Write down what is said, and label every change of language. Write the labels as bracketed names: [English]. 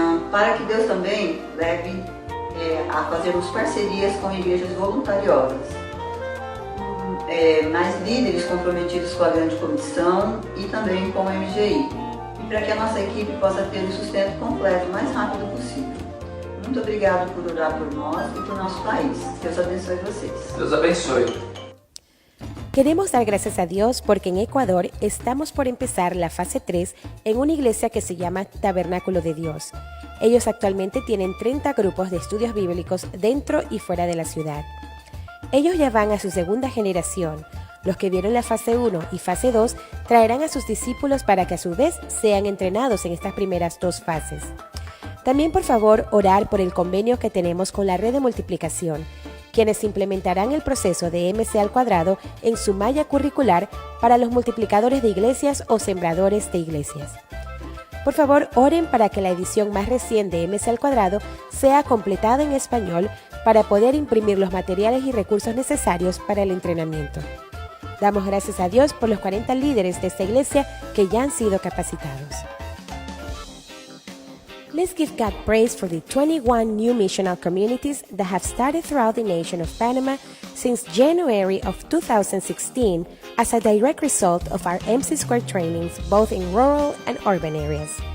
[Portuguese] Para que Deus também leve a fazermos parcerias com igrejas voluntariosas, mais líderes comprometidos com a grande comissão e também com o MGI, e para que a nossa equipe possa ter o sustento completo o mais rápido possível. Muito obrigado por orar por nós e por nosso país. Deus abençoe vocês. Deus abençoe. [Spanish] Queremos dar gracias a Dios porque en Ecuador estamos por empezar la fase 3 en una iglesia que se llama Tabernáculo de Dios. Ellos actualmente tienen 30 grupos de estudios bíblicos dentro y fuera de la ciudad. Ellos ya van a su segunda generación. Los que vieron la fase 1 y fase 2 traerán a sus discípulos para que a su vez sean entrenados en estas primeras dos fases. También por favor orar por el convenio que tenemos con la red de multiplicación, quienes implementarán el proceso de MC² en su malla curricular para los multiplicadores de iglesias o sembradores de iglesias. Por favor, oren para que la edición más reciente de MC² sea completada en español para poder imprimir los materiales y recursos necesarios para el entrenamiento. Damos gracias a Dios por los 40 líderes de esta iglesia que ya han sido capacitados. [English] Let's give God praise for the 21 new missional communities that have started throughout the nation of Panama since January of 2016 as a direct result of our MC² trainings both in rural and urban areas.